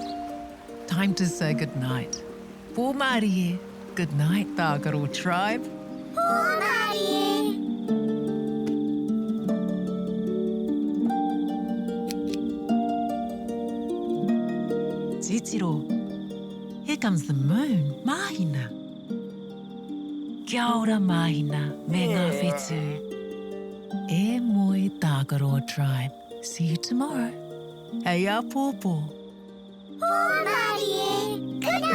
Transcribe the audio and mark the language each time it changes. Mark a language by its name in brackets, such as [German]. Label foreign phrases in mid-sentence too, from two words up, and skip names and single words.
[English] Time to say goodnight. [Māori] Pō Mārie. [English] Good night, Tākaro tribe. [Māori] Pō Titiro. [English] Here comes the moon, [Māori] Mahina. Kia ora, Mahina, me ngā whetū. E moi, Tākaro tribe. [English] See you tomorrow. [Māori] Hei a pōpō. Pō Mārie.